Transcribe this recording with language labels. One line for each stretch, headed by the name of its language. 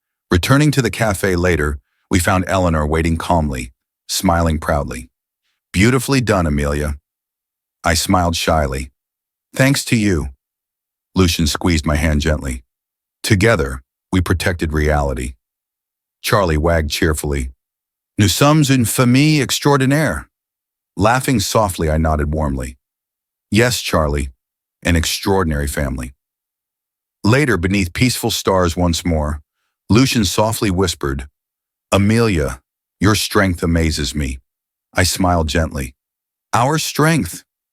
English: Returning to the cafe later, we found Eleanor waiting calmly, smiling proudly. Beautifully done, Amelia. I smiled shyly. Thanks to you. Lucien squeezed my hand gently. Together, we protected reality. Charlie wagged cheerfully.
French: Nous sommes une famille extraordinaire.
English: Laughing softly, I nodded warmly. Yes, Charlie, an extraordinary family. Later, beneath peaceful stars once more, Lucien softly whispered, Amelia, your strength amazes me. I smiled gently. Our strength.